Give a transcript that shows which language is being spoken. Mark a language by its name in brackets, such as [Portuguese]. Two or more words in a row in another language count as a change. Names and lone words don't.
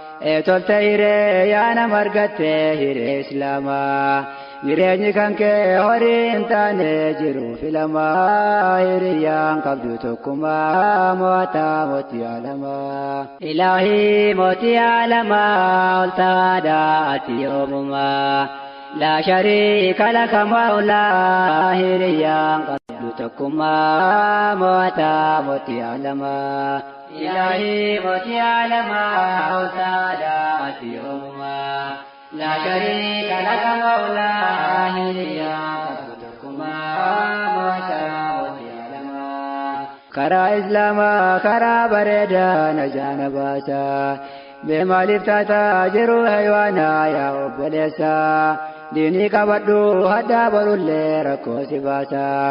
[Oromo] Ee tolte hiree yaa nama argatte hiree Islaamaa. Jireenyi kan kee horii hin taane jiruu filamaa. Hiriyyaan qabdu tokkummaa, mo'ataa mootii alamaa. Ilaahii mootii alamaa, ol tawaadhaa ati yoomumaa. [Arabic] لا شريك لك مولا، [Oromo] hiriyyaan qabdu tokkummaa, mo'ataa mootii alamaa. Ilaahii mootii alamaa, ol ta'aadhaa ati yoomumaa. [Arabic] لا شريك لك مولا، [Oromo] hiriyyaan qabdu tokkummaa, mo'ataa mootii alamaa. Karaa Islaamaa, karaa bareedaa na jaana baasa. Mee maaliif taataa jiru haywaanaa yaa obboleessa? Diinii qabadhu hadhaa barullee rakkoo si baasa.